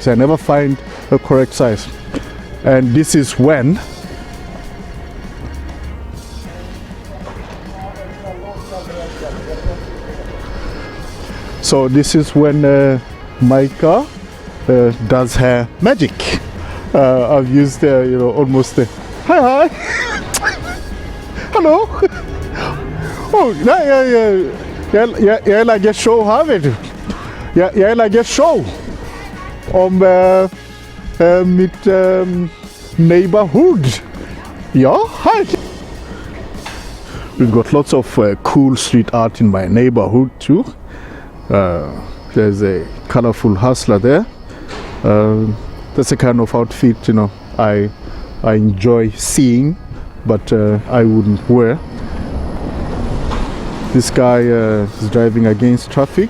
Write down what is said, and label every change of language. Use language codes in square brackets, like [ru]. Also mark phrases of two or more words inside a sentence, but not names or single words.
[en] I never find a correct size. And this is when Micah does her magic. I've used almost hi hello. [no] Oh, jeg lager show her, vet du. Jeg lager show om mitt Neighbourhood. Ja, hei. [en] We've got lots of cool street art in my neighborhood too. There's a colorful hustler there. That's the kind of outfit, you know, I enjoy seeing, but I wouldn't wear. This guy is driving against traffic.